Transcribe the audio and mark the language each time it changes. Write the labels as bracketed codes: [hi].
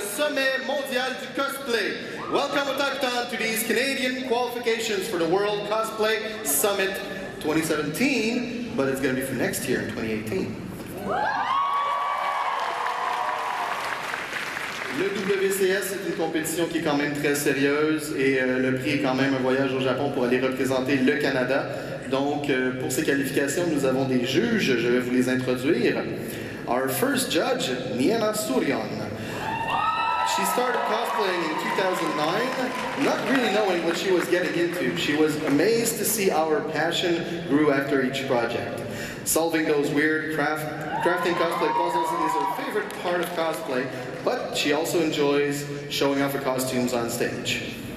[en] Welcome Otakuthon to these Canadian qualifications for the World Cosplay Summit 2017, but it's going to be for next year in 2018. [fr] Le WCS, c'est une compétition qui est quand même très sérieuse et le prix est quand même un voyage au Japon pour aller représenter le Canada. Donc, pour ces qualifications, nous avons des juges, je vais vous les introduire. [en] Our first judge, Niena Suryan. She started cosplaying in 2009, not really knowing what she was getting into. She was amazed to see our passion grew after each project. Solving those weird crafting cosplay puzzles is her favorite part of cosplay, but she also enjoys showing off her costumes on stage.